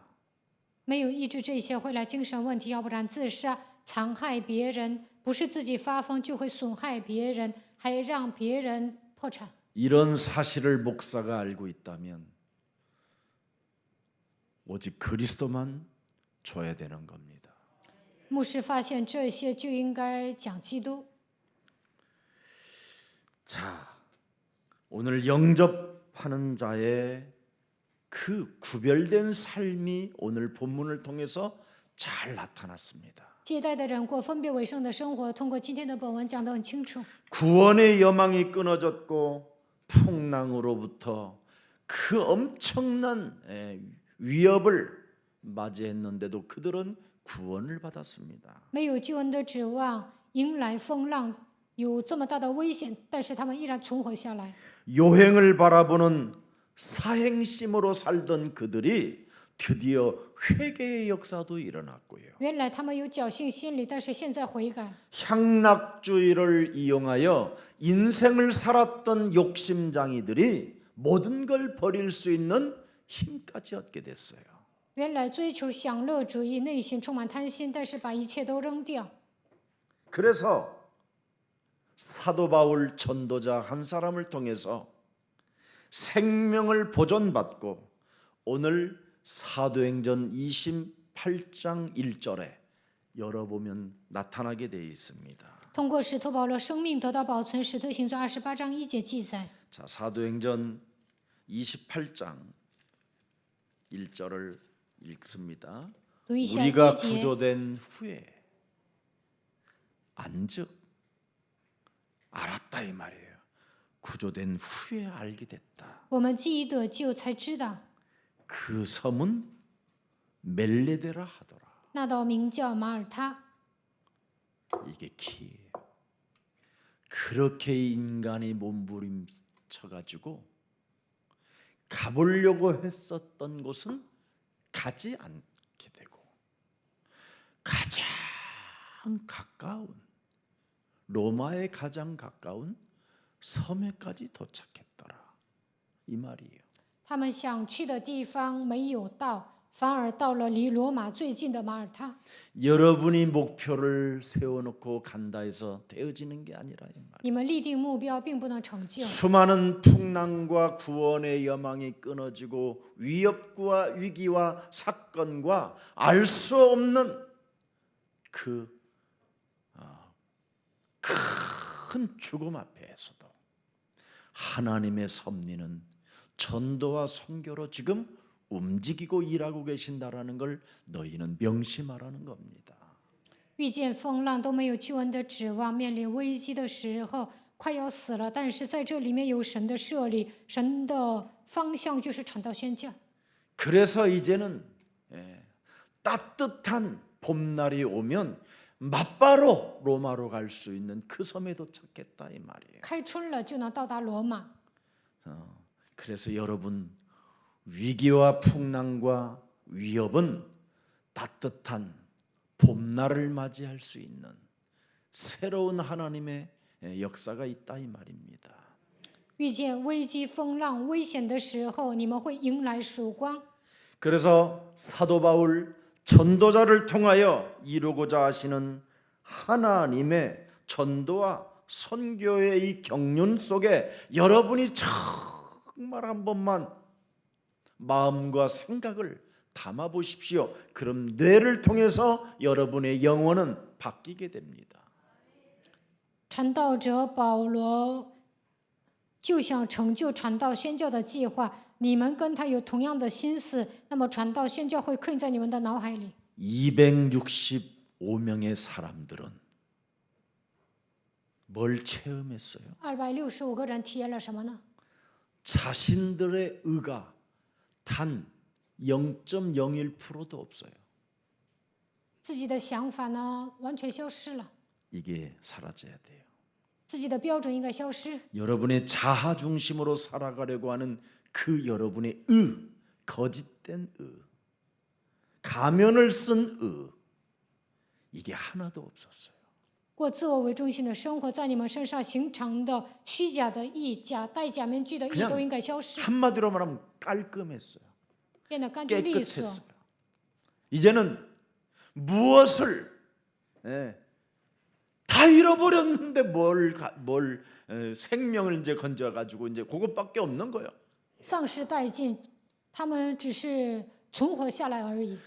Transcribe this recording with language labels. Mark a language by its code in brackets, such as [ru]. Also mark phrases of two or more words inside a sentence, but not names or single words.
[zh] 没有医治这些，会来精神问题，要不然自杀、残害别人，不是自己发疯，就会损害别人，还让别人破产。 [ko] 이런 사실을 목사가 알고 있다면 오직 그리스도만 줘야 되는 겁니다. [zh] 牧师发现这些，就应该讲基督。 [ko] 자, 오늘 영접하는 자의 그 구별된 삶이 오늘 본문을 통해서 잘 나타났습니다. [zh] 接待的人过分别为圣的生活，通过今天的本文讲得很清楚。 [ko] 구원의 여망이 끊어졌고 풍랑으로부터 그 엄청난 위협을 맞이했는데도 그들은 구원을 받았습니다. [zh] 没有救恩的指望，迎来风浪，有这么大的危险，但是他们依然存活下来。 [ko] 요행을 바라보는 사행심으로 살던 그들이 드디어 회개의 역사도 일어났고요. [zh] 原来他们有侥幸心理，但是现在悔改。 [ko] 향락주의를 이용하여 인생을 살았던 욕심장이들이 모든 걸 버릴 수 있는 힘까지 얻게 됐어요. [zh] 原来追求享乐主义，内心充满贪心，但是把一切都扔掉。 [ko] 그래서 사도 바울 전도자 한 사람을 통해서 생명을 보존받고 오늘 사도행전 28장 1절에 열어보면 나타나게 되어 있습니다. [zh] 通过使徒保罗生命得到保存，使徒行传28章1节记载。 [ko] 자, 사도행전 28장 1절을 읽습니다. [zh] 读一下 [ko] 우리가 [zh] 1节。 [ko] 구조된 후에 안즉 알았다 이 말이에요. 구조된 후에 알게 됐다. [zh] 我们既已得救，才知道 [ko] 그 섬은 멜레데라 하더라. [zh] 那道名叫马耳他。 [ko] 이게 키예요. 그렇게 인간이 몸부림쳐가지고 가보려고 했었던 곳은 가지 않게 되고 가장 가까운 로마에 가장 가까운 섬에까지 도착했더라 이 말이에요. [zh] 他们想去的地方没有到，反而到了离罗马最近的马耳他。 [ko] 여러분이 목표를 세워놓고 간다 해서 되어지는 게 아니라 이 말. [zh] 你们立定目标，并不能成就。 [ko] 수많은 풍랑과 구원의 여망이 끊어지고 위협과 위기와 사건과 알 수 없는 그 큰 죽음 앞에서도 하나님의 섭리는 전도와 선교로 지금 움직이고 일하고 계신다라는 걸 너희는 명심하라는 겁니다. [zh] 遇见风浪都没有救恩的指望，面临危机的时候快要死了，但是在这里面有神的设立，神的方向就是传道宣教。 [ko] 그래서 이제는 따뜻한 봄날이 오면 맞바로 로마로 갈 수 있는 그 섬에 도착했다 이 말이에요. [zh] 开春了就能到达罗马。 [ko] 그래서 여러분 위기와 풍랑과 위협은 따뜻한 봄날을 맞이할 수 있는 새로운 하나님의 역사가 있다 이 말입니다. [zh] 遇见危机、风浪、危险的时候，你们会迎来曙光。 [ko] 그래서 사도 바울 전도자를 통하여 이루고자 하시는 하나님의 전도와 선교의 이 경륜 속에 여러분이 정말 한 번만 마음과 생각을 담아 보십시오. 그럼 뇌를 통해서 여러분의 영혼은 바뀌게 됩니다. [zh] 传道者保罗就想成就传道宣教的计划，你们跟他有同样的心思，那么传道宣教会刻印在你们的脑海里。 [ko] 265명의 사람들은 뭘 체험했어요? [zh] 265 个人体验了什么呢？ [ko] 자신들의 의가 단 0.01%도 없어요. [zh] 自己的想法呢，完全消失了， [ko] 이게 사라져야 돼요. [zh] 自己的标准应该消失。 [ko] 여러분의 자아 중심으로 살아가려고 하는 그 여러분의 의, 거짓된 의, 가면을 쓴 의, 이게 하나도 없었어요. [zh] 过自我为中心的生活，在你们身上形成的虚假的义、戴假面具的义都应该消失， [ko] 한마디로 말하면 깔끔했어요. [zh] 变得干净利索。 [ko] 깨끗했어요. 이제는 무엇을 다 잃어버렸는데 뭘 생명을 이제 건져 가지고 이제 그것밖에 없는 거예요. [zh] 丧失殆尽，他们只是存活下来而已。